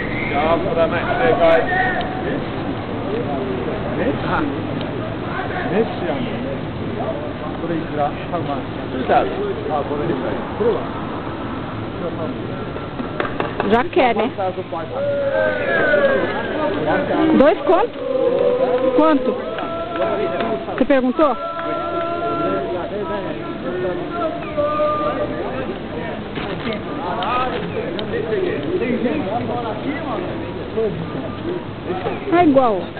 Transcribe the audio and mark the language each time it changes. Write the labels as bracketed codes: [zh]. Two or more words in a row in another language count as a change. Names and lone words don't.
[en] job for that match today, guys. [tr] Messi yani. Burayı icra tamam. Güzel. [pt] Já quer, né? 2 conto? Quanto? Você perguntou? É igual.